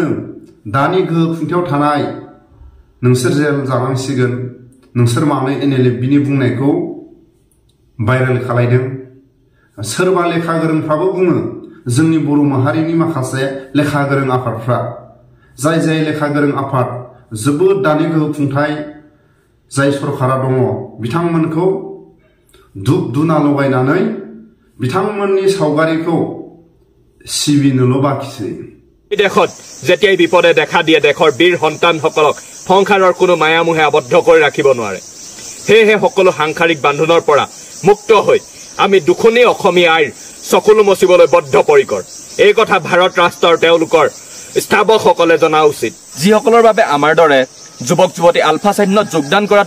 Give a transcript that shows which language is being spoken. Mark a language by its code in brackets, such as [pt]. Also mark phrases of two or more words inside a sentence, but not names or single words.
[brx] दानि गोहो खुंथायाव थानाय नोंसोर जेल जानांसिगोन नोंसोर मानो एनएलएफबिनि बुंनायखौ भाइरेल खालायदों सोरबा लेखा गोरोंफ्राबो बुङो जोंनि बर' माहारिनि माखासे लेखा गोरों आफादफ्रा जाय लेखा गोरों आफाद जोबोद दानि गोहो खुंथाय जाय सरकारा दङ बिथांमोनखौ धुप धुना लगायनानै बिथांमोननि सावगारिखौ सिबिनोल' बाखिसै [as] দেশত যেতিয়াই বিপদে দেখা দিয়ে দেশৰ বীৰ সন্তানসকলক সংসাৰৰ কোনো মায়ামোহে আবদ্ধ কৰি ৰাখিব নোৱাৰে সেয়েহে সকলো সাংসাৰিক বান্ধোনৰ পৰা মুক্ত হৈ আমি দুখনি অসমীয়া আইৰ চকুলো মচিবলৈ বদ্ধপৰিকৰ এই কথা ভাৰত ৰাষ্ট্ৰৰ তেওঁলোকৰ স্থাপকসকলে জনা উচিত যিসকলৰ বাবে আমাৰ দৰে যুৱক যুৱতী আলফা সৈন্যত যোগদান কৰাটো